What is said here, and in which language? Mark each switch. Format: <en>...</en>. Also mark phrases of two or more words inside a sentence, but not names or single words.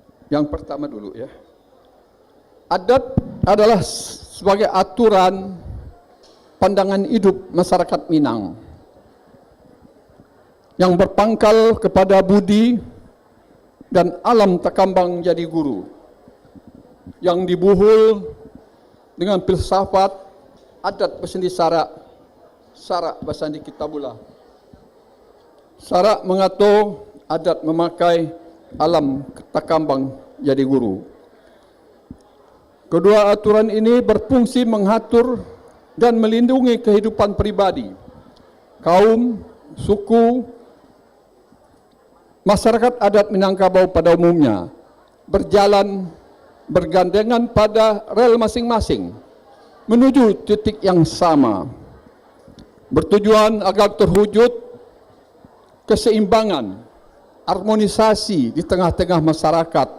<id>Yang pertama dulu ya. Adat adalah sebagai aturan pandangan hidup masyarakat Minang yang berpangkal kepada budi dan</id> <min>alam takambang jadi guru,</min> <id>yang dibuhul dengan filsafat adat bersandi sarak, sarak bersandi kitabullah. Sarak mengatur, adat memakai,</id> <min>alam takambang jadi guru.</min> <id>Kedua aturan ini berfungsi mengatur dan melindungi kehidupan pribadi, kaum, suku, masyarakat adat Minangkabau pada umumnya berjalan bergandengan pada rel masing-masing menuju titik yang sama, bertujuan agar terwujud keseimbangan, harmonisasi di tengah-tengah masyarakat.</id>